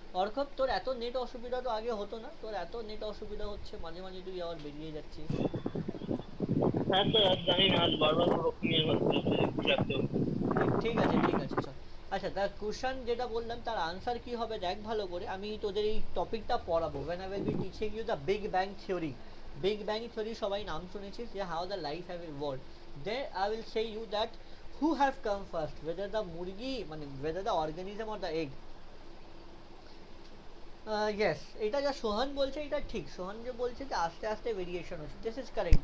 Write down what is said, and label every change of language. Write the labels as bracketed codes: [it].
[bn] অর্কব, তোর এত নেট অসুবিধা তো আগে হতো না, তোর এত নেট অসুবিধা হচ্ছে মাঝে মাঝে, তুই আবার বেরিয়ে যাচ্ছিস। হ্যাঁ তো আর জানি না, আজ বারবার ওরকমই হচ্ছে। ঠিক আছে, ঠিক আছে, চল। আচ্ছা, তার কোশ্চেন যেটা বললাম তার আনসার কি হবে দেখ ভালো করে। আমি তোদের এই টপিকটা পড়াবো, [en] when I will be teaching you the big bang theory। Big bang theory [bn] সবাই নাম শুনেছিস, যে [en] How the life have evolved. They I will say you that who have come first, whether the [bn] মুরগি, মানে [en] whether the organism or the egg। [bn] Yes, এটা যা সোহান বলছে এটা ঠিক। সোহান যে বলছে যে আস্তে আস্তে ভেরিয়েশন হচ্ছে, [en] This is correct.